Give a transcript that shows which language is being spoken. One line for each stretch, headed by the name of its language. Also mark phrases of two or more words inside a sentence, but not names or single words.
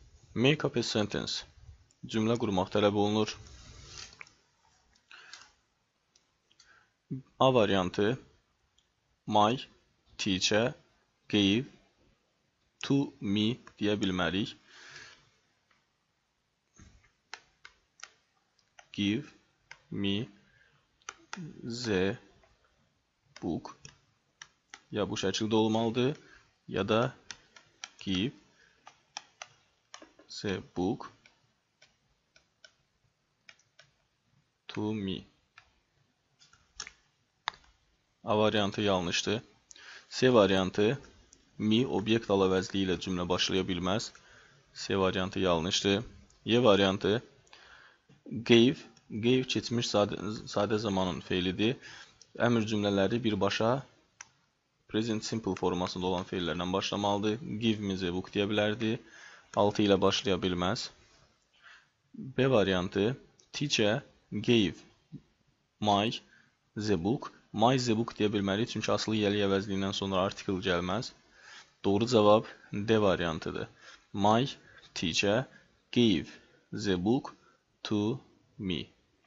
English: Make up a sentence.
Azerbaijani: Cümlə qurmaq tələb olunur. A variantı
English: My teacher gave to me
Azerbaijani: deyə bilmərik.
English: Give me the book.
Azerbaijani: Ya bu şəkildə olmalıdır, ya da
English: give the book to me.
Azerbaijani: A variantı yanlışdır. C variantı me obyekt alavəzliyi ilə cümlə başlaya bilməz. C variantı yanlışdır. Y variantı gave keçmiş sadə zamanın feilidir. Əmr cümlələri birbaşa
English: present simple
Azerbaijani: formasında olan feillərlə başlamalıdır.
English: Give me the book
Azerbaijani: deyə bilərdi. 6 ilə başlaya bilməz. B variantı
English: teacher gave my the book. My the book
Azerbaijani: deyə bilmərik, çünki asılı yəli əvəzliyindən sonra article gəlməz. Doğru cavab D variantıdır.
English: My teacher gave the book to me.